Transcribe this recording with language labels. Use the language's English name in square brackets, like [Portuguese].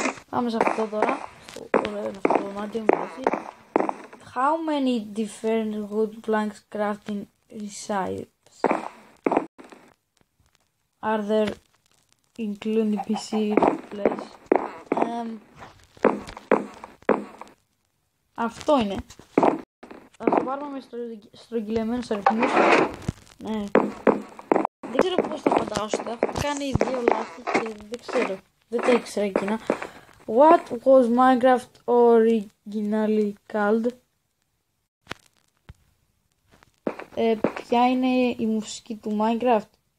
[Greek] Πάμε σε αυτό τώρα. Αυτό το δωμάτιο μου αρέσει. [English] How many different wood planks crafting recipes are there including PC place? [Greek] Αυτό είναι. Θα το πάρουμε με στρογγυλεμένους αριθμούς. Ναι. Δεν ξέρω πώς τα φαντάζομαι. Έχω κάνει 2 λάθη και δεν ξέρω. Δεν τα ήξερα εκείνα. [English] What was Minecraft originally called? [Greek] Ποια είναι η μουσική του Minecraft?